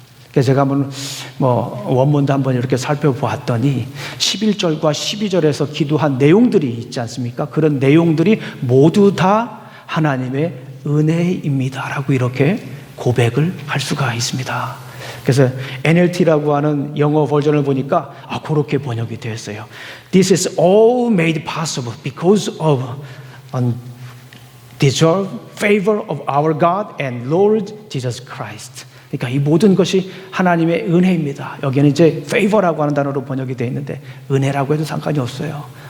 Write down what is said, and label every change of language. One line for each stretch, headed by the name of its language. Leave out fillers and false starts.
Korean: 그래서 제가 한번 원문도 한번 이렇게 살펴보았더니 11절과 12절에서 기도한 내용들이 있지 않습니까? 그런 내용들이 모두 다 하나님의 은혜입니다 라고 이렇게 고백을 할 수가 있습니다. 그래서 NLT라고 하는 영어 버전을 보니까 그렇게 번역이 되었어요.
English: This is all made possible because of undeserved favor of our God and Lord Jesus Christ.
Korean: 그러니까 이 모든 것이 하나님의 은혜입니다. 여기는 이제 favor라고 하는 단어로 번역이 되어 있는데 은혜라고 해도 상관이 없어요.